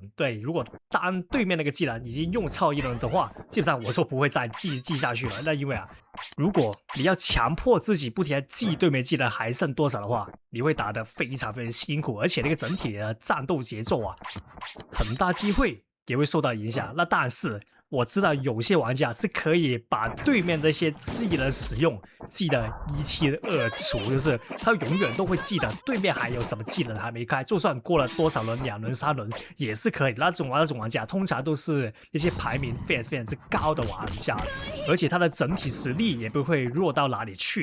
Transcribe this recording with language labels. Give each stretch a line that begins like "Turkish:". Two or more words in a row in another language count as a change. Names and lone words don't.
Chinese: 对，如果當對面那個技能已經用超一輪的話，基本上我就不會再記下去了。那因為啊，如果你要強迫自己不停地記對面技能還剩多少的話，你會打得非常辛苦，而且那個整體的戰鬥節奏啊，很大機會也會受到影響。那但是我知道有些玩家是可以把對面的一些技能使用記得一清二楚，就是他永遠都會記得對面還有什麼技能還沒開，就算過了多少輪2輪3輪也是可以。那種玩家通常都是一些排名非常之高的玩家，而且他的整體實力也不會弱到哪裡去。